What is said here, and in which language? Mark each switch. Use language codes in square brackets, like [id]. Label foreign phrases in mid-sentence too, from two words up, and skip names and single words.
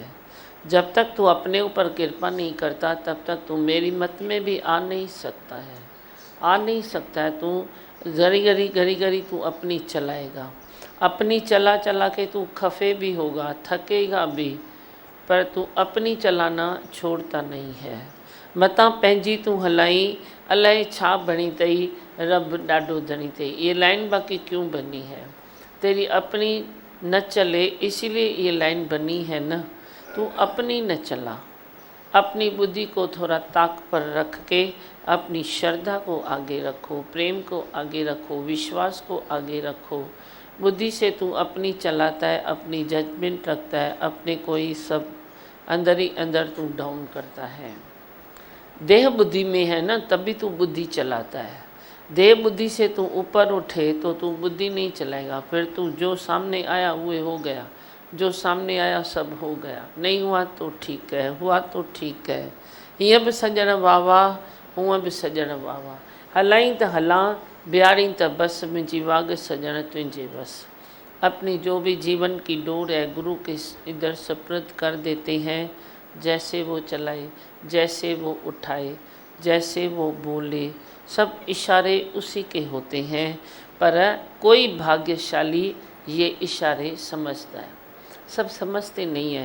[hi] जब तक तू अपने ऊपर कृपा नहीं करता तब तक तू मेरी मत में भी आ नहीं सकता है, आ नहीं सकता है। तू घड़ी तू अपनी चलाएगा, अपनी चला चला के तू खफे भी होगा, थकेगा भी, पर तू अपनी चलाना छोड़ता नहीं है। [sd] मता पंहिंजी तू हलाई, अलाए छा बणी अथई, रब ॾाढो धणी अथई। [hi] ये लाइन बाकी क्यों बनी है? तेरी अपनी न चले, इसीलिए ये लाइन बनी है ना। तू अपनी न चला, अपनी बुद्धि को थोड़ा ताक पर रख के अपनी श्रद्धा को आगे रखो, प्रेम को आगे रखो, विश्वास को आगे रखो। बुद्धि से तू अपनी चलाता है, अपनी जजमेंट रखता है, अपने को ही सब अंदर ही अंदर तू डाउन करता है। देह बुद्धि में है ना, तभी तू बुद्धि चलाता है। देह बुद्धि से तू ऊपर उठे तो तू बुद्धि नहीं चलाएगा। फिर तू जो सामने आया वो हो गया, जो सामने आया सब हो गया। नहीं हुआ तो ठीक है, हुआ तो ठीक है। [sd] हीअं बि सॼण वावा, हूअं बि सॼण वावा। हलाईं त हलां, बिहारीं त बस, मुंहिंजी वाग सॼण तुंहिंजे बस। [hi] अपनी जो भी जीवन की डोर है गुरु के इधर सुपुर्द कर देते हैं। जैसे वो चलाए, जैसे वो उठाए, जैसे वो बोले, सब इशारे उसी के होते हैं। पर कोई भाग्यशाली ये इशारे समझता है, सब समझते नहीं है।